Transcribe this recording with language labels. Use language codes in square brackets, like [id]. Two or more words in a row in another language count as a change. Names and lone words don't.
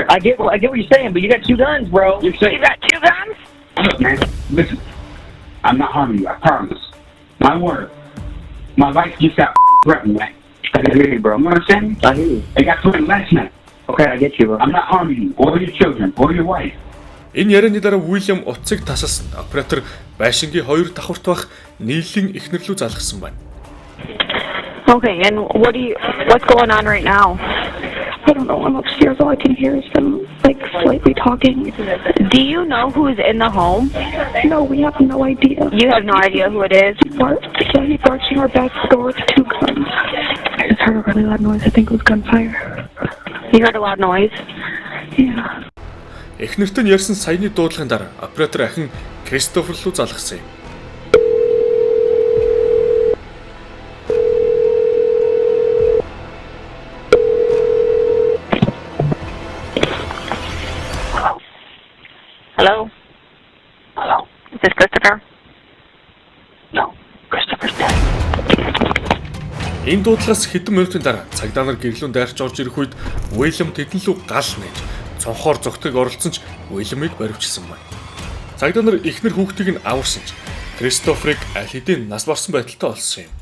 [en] I get what you're saying, but you got 2 guns, bro. You say, You got 2 guns? look, man. Listen, I'm not harming you. I promise. My word. My life just got threatened, man. I can hear you, bro. You understand me? I hear you. It got threatened last night. Okay, I get you, bro. I'm not harming you or your children or your wife. [mn] Энэ ярианы дараа Уильям утсыг тасалсан. Оператор байшингийн 2 давхурт бах нийллийн эхнэр рүү залгасан байна. [en] Okay, and what's going on right now? I don't know. I'm upstairs. All I can hear is them, like, slightly talking. Do you know who's in the home? No, we have no idea. You have no idea who it is? So he's arching our back door with 2 guns. I just heard a really loud noise. I think it was gunfire. You heard a loud noise? Yeah. [mn] Эхнэрт нь ярьсан саяны дуудлагын дараа оператор ахин Кристофер руу залгасан юм. [en] Hello? Hello? Is this Christopher? No. Christopher's dead. [mn] Энэ дуудлагаас хэдэн минутын дараа цагдаа нар гэрлүүн дайрч орж ирэх үед Уильям тэдэн лүү гал нээж цонхоор зогтойг оролцсон ч Уильямыг баривчилсан байна. Цагдаа нар эхнэр хүүхдийг нь аварсан ч Кристоферыг аль хэдийн нас барсан байдалтай олсон юм.